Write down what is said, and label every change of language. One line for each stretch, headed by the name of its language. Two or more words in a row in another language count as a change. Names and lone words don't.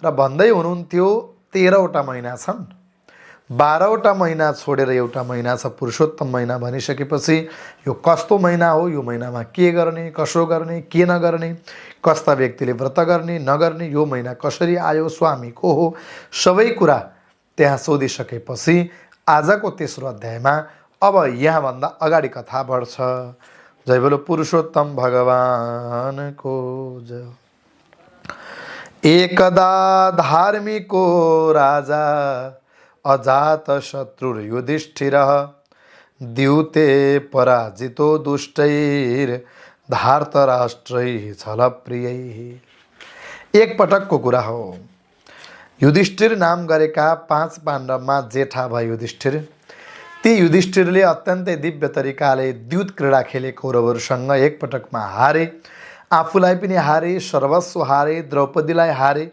Nepali: भन्दै हुनुहुन्थ्यो 13वटा महिना छन्, 12वटा महिना छोडेर एउटा महिना छ पुरुषोत्तम महिना भनिसकेपछि यो कस्तो महिना हो, यो महिनामा के गर्ने, कसो गर्ने, के नगर्ने, कस्ता व्यक्तिले व्रत गर्ने नगर्ने, यो महिना कसरी आयो, स्वामी को हो, सबै कुरा त्यहाँ सोधिसकेपछि आजको तेस्रो अध्यायमा अब यहाँभन्दा अगाडि कथा बढ्छ। जय बोलो पुरुषोत्तम भगवानको जय।
Sanskrit: एकदा धार्मिको राजा अजात शत्रु युधिष्ठिरः द्यूते पराजितो दुष्टैर धार्तराष्ट्रैः छलप्रियैः।
Nepali: एक पटकको कुरा हो। युधिष्ठिर नाम गरेका 5 पाण्डवमा जेठा भए युधिष्ठिर। ती युधिष्ठिरले अत्यन्तै दिव्य तरिकाले द्यूत क्रीडा खेले कौरवहरूसँग एक पटकमा हारे, आफूलाई पनि हारे, सर्वस्व हारे, द्रौपदीलाई हारे।